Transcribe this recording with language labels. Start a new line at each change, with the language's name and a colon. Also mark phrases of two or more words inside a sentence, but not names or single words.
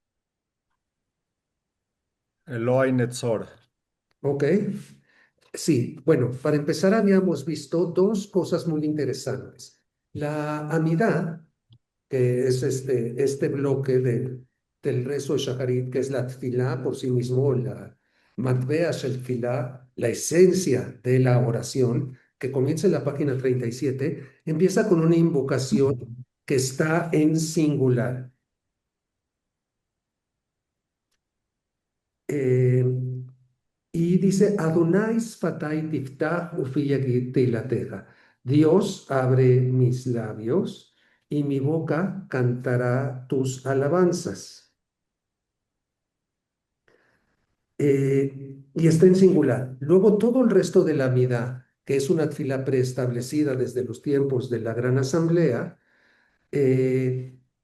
Spanish: Eloy Netzor. Ok. Sí, bueno, para empezar habíamos visto dos cosas muy interesantes. La amidad, que es este bloque del rezo de Shacharit, que es la tfilá por sí mismo, la
Hebrew: מטבע של תפילה,
Spanish: la esencia de la oración, que comienza en la página 37, empieza con una invocación que está en singular. Eh, Y dice,
Hebrew: אדני שפתי תפתח ופי יגיד תהלתך.
Spanish: Dios abre mis labios y mi boca cantará tus alabanzas. Y está en singular. Luego todo el resto de la Amidá, que es una fila preestablecida desde los tiempos de la Gran Asamblea, eh,